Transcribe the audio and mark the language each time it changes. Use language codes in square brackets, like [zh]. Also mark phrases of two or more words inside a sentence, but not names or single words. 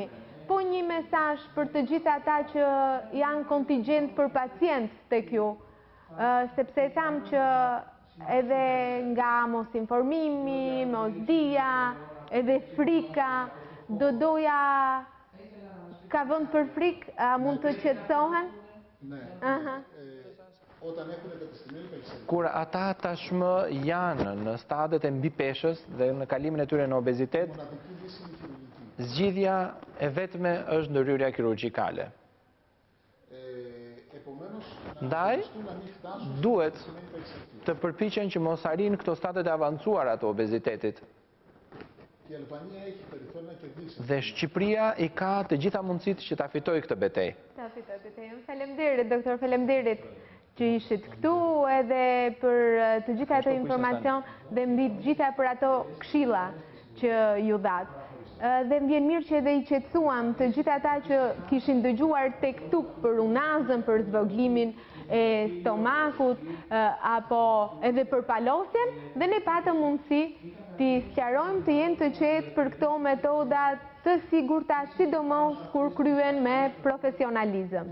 [sq] Po një mesazh për të gjithë ata që janë kontingjent për pacient tek ju, sepse tham që edhe nga mos informimi, mos dija, edhe frika, doja ka vënd për frikë, a mund të qetësohen? [el] Ναι. Όταν έχουν εγκατεστημένη παχυσαρκία, [sq] Kur ata tashmë janë në stadet e mbipeshës dhe në kalimin e tyre në obezitet, [el] μοναδική λύση είναι η χειρουργική. [sq] zgjidhja e vetme është ndërhyrja kirurgjikale. [el] Επομένως, [sq] Ndaj, [el] να μην φτάσουν [sq] duhet [el] σε εγκατεστημένη παχυσαρκία. [sq] të përpiqen që mos arrin këto stadet e avancuara të obezitetit. [el] Η Αλβανία έχει περιθώριο να κερδίσει. [sq] Dhe Shqipëria i ka të gjitha mundësitë që ta fitojë këtë betejë. Ta fitoj betejën. Faleminderit, doktor, faleminderit që ishit këtu edhe për të gjitha ato informacion dhe mbi të gjitha për ato këshilla që ju dhatë. Dhe më vjen mirë që edhe i qetësuam të gjitha ata që kishin dëgjuar tek këtu për unazën, për zvoglimin e stomakut apo edhe për palosjen, dhe ne patëm mundësi t'i sqarojmë të jenë të qetë për këto metodat të sigurta, sidomos kur kryen me profesionalizëm.